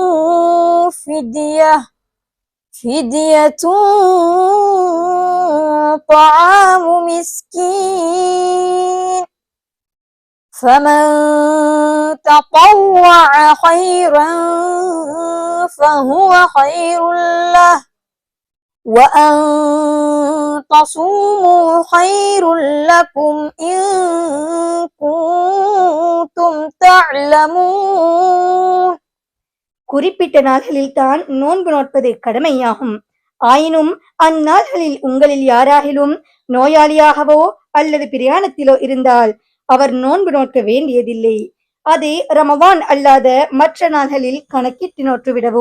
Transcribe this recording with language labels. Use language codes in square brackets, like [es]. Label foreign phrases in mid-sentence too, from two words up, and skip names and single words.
[ar] فدية طعام مسكين فمن تطوع خيرا فهو خير له وأن تصوموا خير لكم إن كنتم تعلمون. [ta] குறிப்பிட்ட நாள்களில் தான் நோன்பு நோட்பது கடமையாகும். ஆயினும் அந்நாள்களில் உங்களில் யாராகிலும் நோயாளியாகவோ அல்லது பிரயாணத்திலோ இருந்தால் அவர் நோன்பு நோக்க வேண்டியதில்லை. அதை ரமவான் அல்லாத மற்ற நாள்களில் கணக்கிட்டு நோற்றுவிடவும்.